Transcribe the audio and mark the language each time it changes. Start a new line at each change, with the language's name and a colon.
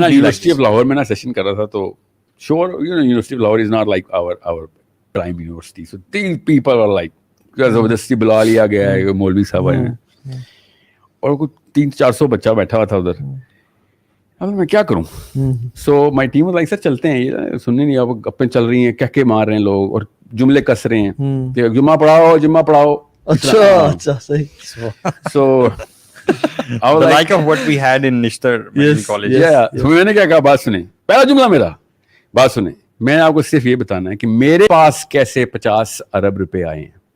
Urdu: میں university of Lahore میں نا سیشن کر رہا تھا, تو
English: sure you know University of Lahore is not like our prime university, so these people are like
Urdu: زبردستی بلا لیا گیا ہے, مولوی صاحب آئے ہیں اور کچھ 300-400 بچہ بیٹھا ہوا تھا ادھر. اب میں کیا کروں,
English: so my team was like
Urdu: سر چلتے ہیں, یہ سننے نہیں, اب گپیں چل رہی ہیں, کہہ کے مار رہے ہیں لوگ اور جملے کس رہے ہیں کہ جمعہ پڑھاؤ. اچھا صحیح.
English: So the like of what we had in Nishtar college.
Urdu: میں نے کیا کہا, بات سنیں, پہلا جملہ میرا, بات سنیں, میں نے آپ کو صرف یہ بتانا ہے کہ میرے پاس کیسے 50 ارب روپے آئے ہیں.